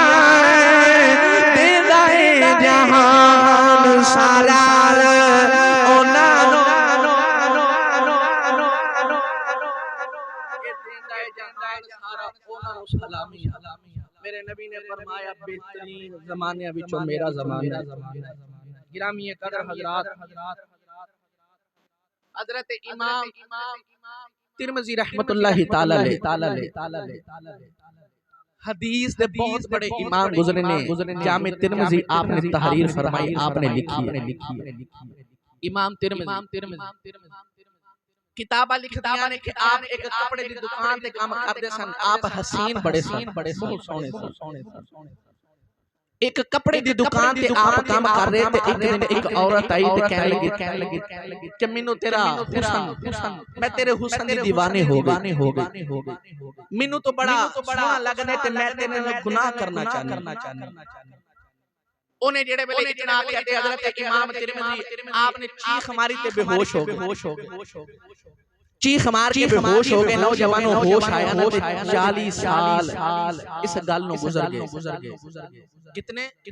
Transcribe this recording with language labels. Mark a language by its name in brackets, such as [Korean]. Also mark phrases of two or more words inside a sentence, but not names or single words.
[Punjabi] دیندا ہے جہان سارا اوناں نوں سلامیاں میرے نبی نے فرمایا بہترین زمانے وچوں میرا زمانہ گرامی قدر حضرات حضرت امام ترمذی [Arabic] رحمة الله تعالى [Punjabi] حدیث دے بہت بڑے امام گزرے نے جامع ترمذی آپ نے تحریر فرمائی آپ نے لکھی امام ترمذی کتاباں لکھدیاں نے کہ آپ اک کپڑے دی دکان تے کم کردے سن آپ حسین بڑے بہت سوہنے اک کپڑے دی دکان تے آپ کم کر رہے تھے اک دن اک عورت آئی تے کہن لگی کہ مینوں تیرا حسن میں تیرے حسن دی دیوانی ہو گئی مینوں تو بڑا سوہنا لگنے تے میں تیرے نال گناہ کرنا چاہنا اونے جیہڑے ویلے اتنا آکے حضرت امام ترمذی آپ نے چیخ ماری تے بے ہوش ہو گئے چیخ مار کے بے ہوش ہو گئے نوجوانو ہوش آیا نا 40 سال اس گل نوں گزر گئے کتنے